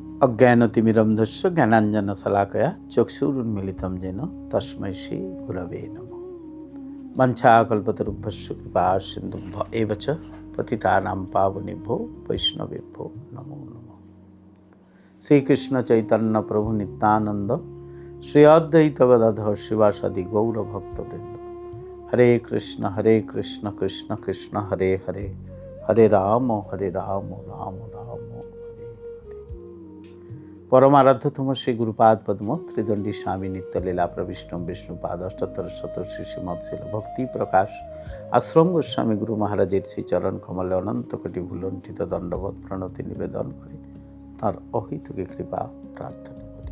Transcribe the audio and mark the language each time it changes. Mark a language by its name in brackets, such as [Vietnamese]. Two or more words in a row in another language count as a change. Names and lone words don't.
[Sanskrit] অজ্ঞানতিমিরন্ধস্য জ্ঞানাঞ্জনশলাকয়া চক্ষুরুন্মিলিतं येन তস্मै শ্রী গুরবে নমঃ। বাঞ্ছাকল্পতরুভ্যশ্চ কৃপাসিন্ধুভ্য এব চ পতিতানাং পাবনেভ্যো বৈষ্ণবেভ্যো নমো নমঃ। শ্রীকৃষ্ণ চৈতন্য প্রভু নিত্যানন্দ শ্রী অদ্বৈত গদাধর শিবাসাদি গৌরভক্তবৃন্দ। হরে কৃষ্ণ কৃষ্ণ কৃষ্ণ হরে হরে, হরে রাম রাম রাম হরে। [Bangla] পরমারাধ্যতম শ্রী গুরুপাদ পদ্ম ত্রিদণ্ডী স্বামী নিত্যলীলা প্রবিষ্ণম বিষ্ণুপাদ অষ্টোত্তর শত শ্রী শ্রীমৎশীল ভক্তি প্রকাশ আশ্রম গোস্বামী গুরু মহারাজের শ্রী চরণ কমলে অনন্ত কোটি ভুলণ্ঠিত দণ্ডবোধ প্রণতি নিবেদন করে তার অহিতুকে কৃপা প্রার্থনা করি।